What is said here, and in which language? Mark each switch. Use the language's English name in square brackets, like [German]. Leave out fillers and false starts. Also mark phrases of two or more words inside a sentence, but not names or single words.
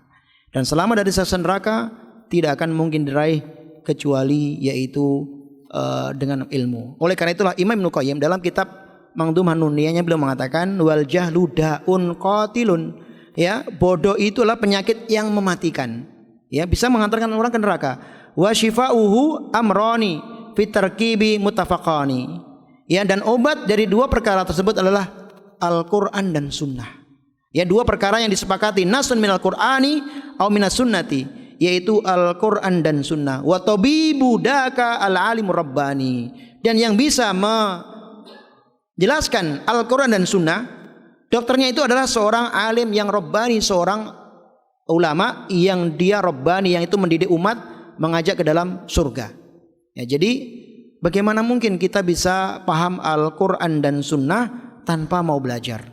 [Indonesian] Dan selamat dari siksa neraka tidak akan mungkin diraih kecuali yaitu dengan ilmu. Oleh karena itulah Imam Ibnu Qayyim dalam kitab Mangdum Hanuniyahnya beliau mengatakan [Arabic] والجهل داء قاتل. [Indonesian] Ya, bodoh itulah penyakit yang mematikan. Ya, bisa mengantarkan orang ke neraka. [Arabic] وشفاؤه أمران في التركيب متفقان. [Indonesian] Ya, dan obat dari dua perkara tersebut adalah Al-Qur'an dan Sunnah. Ya, dua perkara yang disepakati, [Arabic] نص من القرآن أو من السنة, [Indonesian] yaitu Al-Qur'an dan Sunnah. [Arabic] وطبيب ذاك العالم الرباني. [Indonesian] Dan yang bisa menjelaskan Al-Qur'an dan Sunnah, dokternya itu adalah seorang alim yang rabbani, seorang ulama yang dia rabbani, yang itu mendidik umat, mengajak ke dalam surga. Ya, jadi bagaimana mungkin kita bisa paham Al-Qur'an dan Sunnah tanpa mau belajar?